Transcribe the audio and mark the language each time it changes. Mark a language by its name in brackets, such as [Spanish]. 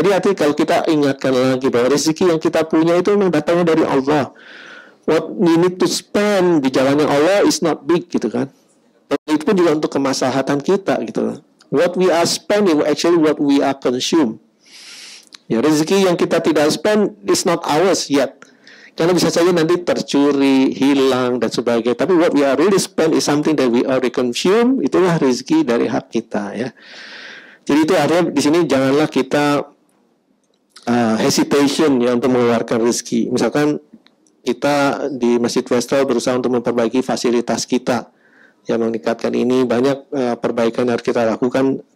[Indonesian] Jadi artinya kalau kita ingatkan lagi bahwa rezeki yang kita punya itu memang datangnya dari Allah. [English] What we need to spend [Indonesian] di jalannya Allah [English] is not big [Indonesian] gitu kan. Dan itu pun juga untuk kemaslahatan kita gitu. [English] What we are spending actually what we are consume. [Indonesian] Ya rezeki yang kita tidak spend [English] is not ours yet. [Indonesian] Karena bisa saja nanti tercuri, hilang dan sebagainya. Tapi [English] what we are really spend is something that we already consume. [Indonesian] Itulah rezeki dari hak kita ya. Jadi itu artinya di sini janganlah kita hesitation ya untuk mengeluarkan rezeki. Misalkan kita di Masjid Westall berusaha untuk memperbaiki fasilitas kita yang meningkatkan ini, banyak perbaikan yang harus kita lakukan.